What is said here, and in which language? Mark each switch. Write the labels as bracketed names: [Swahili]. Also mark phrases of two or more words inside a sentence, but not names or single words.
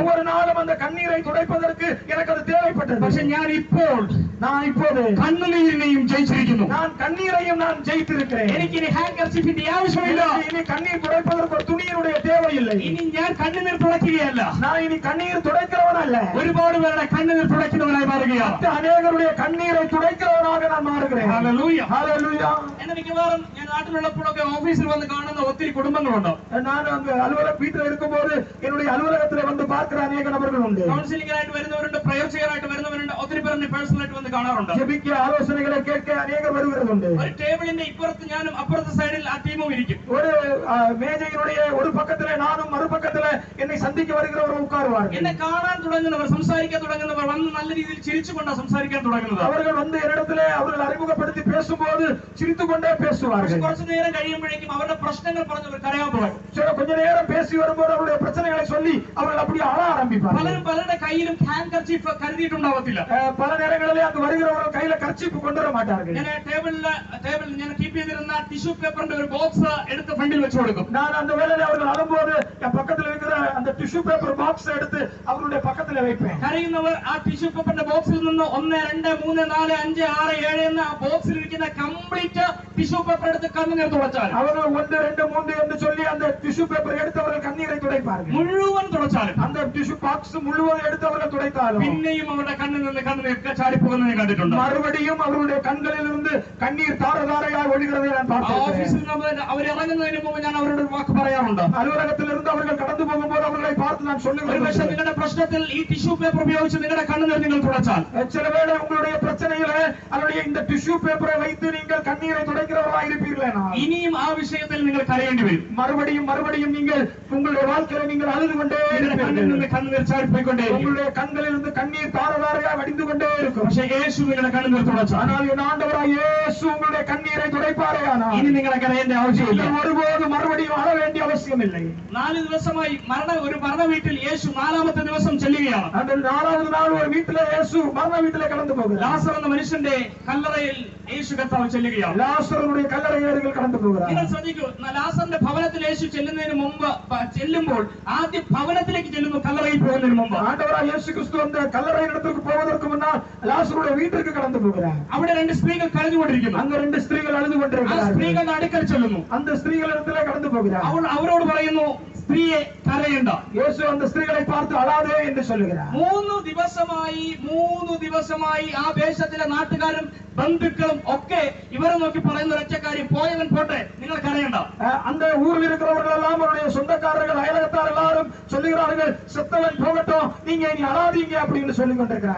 [Tamil] ஒவ்வொரு நாளும் அந்த கண்ணீரை துடைப்பதற்கு எனக்கு அது தேவைப்பட்டது. [Malayalam] പക്ഷെ ഞാൻ ഇപ്പോൾ [Tamil] இப்போது [Malayalam] കണ്ണുനീരിനെയും ജയിച്ചിരിക്കുന്നു. [Tamil] நான் கண்ணீரையும் நான் ஜெயித்திருக்கிறேன். [Malayalam] എനിക്ക് ഇനി ഹാൻഡ് കർച്ചീഫിന്റെ ആവശ്യമില്ല. [Tamil] இனி கண்ணீர் துடைப்பதற்கு ஒரு துணியினுடைய தேவையில்லை. [Malayalam] ഇനി ഞാൻ കണ്ണുനീർ തുടയ്ക്കുകയല്ല, [Tamil] நான் இனி கண்ணீர் துடைக்கிறவன் அல்ல. [Malayalam] ഒരുപാട് പേരുടെ കണ്ണുനീർ തുടയ്ക്കുന്നവനായി മാറുകയാണ്. [Tamil] அநேகருடைய கண்ணீரை துடைக்கிறவனாக நான் மாறுகிறேன். [Malayalam] ഹല്ലേലൂയ. [Tamil] ஹalleluya. [Malayalam] എന്നെ മിക്കവാറും ഞാൻ നാട്ടിലുള്ളപ്പോഴൊക്കെ ഓഫീസിൽ വന്ന് കാണുന്ന ഒത്തിരി കുടുംബങ്ങളുണ്ട്. [Tamil] நான் அங்க வீட்டில் இருக்கும்போது என்னுடைய அலுவலகத்தில் வந்து பார்க்கிற அநேக நபர்கள் உண்டு. [Malayalam] കൗൺസിലിംഗിനായിട്ട് വരുന്നവരുണ്ട്, പ്രയർ ചെയ്യാനായിട്ട് വരുന്നവരുണ്ട്, ഒത്തിരി പേർ എന്നെ പേഴ്സണലായിട്ട് വന്ന് കാണാറുണ്ട്. [Tamil] ஜெபிக்க ஆலோசனைகளை கேட்க அநேகர் வருகிறதுண்டு. [Malayalam] ഒരു ടേബിളിന്റെ ഇപ്പുറത്ത് ഞാനും അപ്പുറത്തെ സൈഡിൽ ആ ടീമും ഇരിക്കും. [Tamil] ஒரு மேஜையினுடைய ஒரு பக்கத்திலே நானும் மறுபக்கத்திலே என்னை சந்திக்க வருகிறவர்கள் உட்காருவார்கள். [Malayalam] എന്നെ കാണാൻ തുടങ്ങുന്നവർ, സംസാരിക്കാൻ തുടങ്ങുന്നവർ വന്ന് നല്ല രീതിയിൽ ചിരിച്ചുകൊണ്ടാണ് സംസാരിക്കാൻ തുടങ്ങുന്നത്. [Tamil] அவர்கள் வந்து என்னிடத்திலே அவர்கள் அறிமுகப்படுத்தி பேசும்போது சிரித்துக்கொண்டே பேசுவார்கள். [Malayalam] കുറച്ചു നേരം കഴിയുമ്പോഴേക്കും അവരുടെ പ്രശ്നങ്ങൾ പറഞ്ഞവർ കരയാൻ തുടങ്ങും. [Tamil] கொஞ்ச நேரம் பேசி வரும்போது அவருடைய பிரச்சனைகளை சொல்லி அவர்கள் அப்படியே அழ ஆரம்பிப்பார்கள். [Malayalam] പലരും പലരുടെ കയ്യിലും ഹാൻഡ് കർച്ചീഫ് കരുതിയിട്ടുണ്ടാവത്തില്ല. [Tamil] பல நேரங்களிலே அங்கு வருகிறவர்கள் கையில கர்ச்சீப் கொண்டு வர மாட்டார்கள். [Malayalam] ഞാൻ ടേബിളിൽ ഞാൻ കീപ്പ് ചെയ്തിരുന്ന [English] tissue paper [Malayalam] ഒരു ബോക്സ് എടുത്ത് ഫ്രണ്ടിൽ വെച്ചു കൊടുക്കും. [Tamil] நான் அந்த வேளையில அவர்கள் அழும்போது என் பக்கத்துல இருக்கிற அந்த [English] tissue paper box [Tamil] எடுத்து அவருடைய பக்கத்துல வைப்பேன். [Malayalam] കരയുന്നവർ ആ [English] tissue paper [Malayalam] ബോക്സിൽ നിന്ന് 1 2 3 4 5 6 7 എന്ന ആ ബോക്സിൽ ഇരിക്കുന്ന [English] complete tissue paper [Malayalam] എടുത്ത് കണ്ണുനീർ തുടച്ചാൽ, [Tamil] அவர்கள் 1 2 3 என்று சொல்லி அந்த [English] tissue paper [Tamil] எடுத்து அவர்கள் கண்ணீரை துடைப்பார்கள். [Malayalam] മുഴുവൻ തുടച്ചാലും, [Tamil] அந்த [English] tissue box [Tamil] முழுவதும் எடுத்து அவர்கள் துடைத்தாலும் [Malayalam] പിന്നെയും അവരുടെ കണ്ണിൽ നിന്ന് കണ്ണുനീർ ചാടിപ്പോകുന്നത് ഞാൻ കണ്ടിട്ടുണ്ട്. [Tamil] மறுபடியும் அவருடைய கண்களில் இருந்து கண்ணீர் தாரதாரையாய் ஒழுகிறதை நான் பார்த்திருக்கிறேன். [Malayalam] ഓഫീസിൽ നിന്ന് അവർ ഇറങ്ങുന്നതിന് മുമ്പ് ഞാൻ അവരോട് ഒരു വാക്ക് പറയാറുണ്ട്. [Tamil] அலுவலகத்திலிருந்து அவர்கள் கடந்து போகும்போது அவர்களை பார்த்து நான் [Malayalam] ഒരു [Tamil] சொல்லுகிறேன், [Malayalam] പക്ഷേ നിങ്ങളുടെ പ്രശ്നത്തിൽ ഈ [English] tissue paper [Malayalam] ഉപയോഗിച്ച് നിങ്ങളുടെ കണ്ണുനീർ നിങ്ങൾ തുടച്ചാൽ, [Tamil] சில வேளை உங்களுடைய பிரச்சனையிலே அவருடைய இந்த [English] tissue paper [Tamil] வைத்து நீங்கள் கண்ணீரை துடைக்கிறவர்களாக இருப்பீர்களேனா [Malayalam] ഇനിയും ആ വിഷയത്തിൽ നിങ്ങൾ കരയേണ്ടി വരും. [Tamil] மறுபடியும் நீங்கள் உங்களுடைய வாழ்க்கையில நீங்கள் அழுது கொண்டே [Malayalam] നിങ്ങളുടെ കണ്ണിൽ നിന്ന് കണ്ണുനീർ ചാടിപ്പോയിക്കൊണ്ടേയിരിക്കും. [Tamil] உங்களுடைய கண்களில் இருந்து கண்ணீர் தாரதாரையாக வடிந்து கொண்டே இருக்கும். [Malayalam] പക്ഷേ യേശു നിങ്ങളുടെ കണ്ണുനീർ തുടച്ചാൽ, [Tamil] ஆனால் என் ஆண்டவராய் இயேசு உங்களுடைய கண்ணீரை துடைப்பாரேயானால் [Malayalam] ഇനി നിങ്ങളെ കരയേണ്ട ആവശ്യമില്ല. [Tamil] நீங்கள் ஒருபோதும் மறுபடியும் அழ வேண்டிய அவசியம் இல்லை. [Malayalam] 4 ദിവസമായി ഒരു മരണ വീട്ടിൽ യേശു 4ാമത്തെ ദിവസം ചെല്ലുകയാണ്. [Tamil] அந்த 4வது நாள் ஒரு வீட்டிலே இயேசு மரண வீட்டிலே கடந்து போகிறார். [Malayalam] ലാസർ എന്ന മനുഷ്യന്റെ കല്ലറയിൽ യേശു കർത്താവ് ചെല്ലുകയാണ്. [Tamil] லாசருடைய கல்லறையில் கடந்து போகிறார். [Malayalam] നിങ്ങൾ ശ്രദ്ധിക്കൂ, ലാസറിന്റെ ഭവനത്തിൽ യേശു ചെല്ലുമ്പോൾ ആദ്യം ഭവനത്തിലേക്ക് ചെല്ലുന്നു, കല്ലറയിൽ പോകുന്നതിന് മുമ്പ്. [Tamil] ஆண்டவராய் இயேசு கிறிஸ்து அந்த கல்லறை இடத்துக்கு போவதற்கு முன்னால் லாசருடைய வீட்டிற்கு கடந்து போகிறார். [Malayalam] അവിടെ 2 സ്ത്രീകൾ കരഞ്ഞുകൊണ്ടിരിക്കുന്നു. [Tamil] அங்க 2 ஸ்திரீகள் அழுது [Malayalam] ആ [Tamil] கொண்டிருக்கிறார்கள். [Malayalam] സ്ത്രീകളുടെ അടുക്കൽ ചെല്ലുന്നു. [Tamil] அந்த ஸ்திரீகளிடத்திலே கடந்து போகிறார். [Malayalam] അവരോട് പറയുന്നു, സ്ത്രീയെ കരയണ്ട. [Tamil] இயேசு அந்த ஸ்திரீகளை பார்த்து அழாதே என்று சொல்லுகிறார். [Malayalam] 3 ദിവസമായി ആ ദേശത്തിലെ നാട്ടുകാരും ബന്ധുക്കളും ഒക്കെ ഇവരെ നോക്കി പറയുന്ന ഒരൊറ്റ കാര്യം, പോയവൻ പോട്ടെ, നിങ്ങൾ കരയണ്ട. [Tamil] அந்த ஊரில் இருக்கிறவர்கள் எல்லாம் அவருடைய சொந்தக்காரர்கள் அயலகத்தார் எல்லாரும் சொல்லுகிறார்கள் செத்தவன் போகட்டும், நீங்க இனி அழாதீங்க அப்படின்னு சொல்லிக் கொண்டிருக்கிறாங்க.